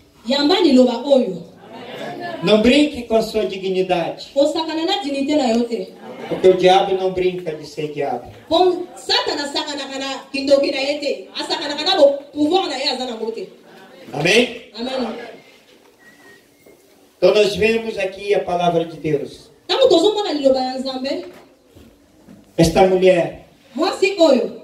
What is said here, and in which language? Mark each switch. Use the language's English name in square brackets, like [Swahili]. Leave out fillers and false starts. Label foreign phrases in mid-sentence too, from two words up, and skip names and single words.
[Lingala] yamba liloba oyo. [Portuguese] Não brinque com a sua dignidade. [Lingala] osakana na dignité na yo te. [Portuguese] Porque o diabo não brinca de ser diabo. [Lingala] Pon satana sakana kana kindoki na ye te. Asakana kana bo pouvoir na ye aza nango te. [Portuguese] Amém? [Lingala] Amen. [Portuguese] Então nós vemos aqui a palavra de Deus. [Lingala] Tango tozomona liloba ya Nzambe, [Portuguese] Esta mulher, [Lingala] mwasi oyo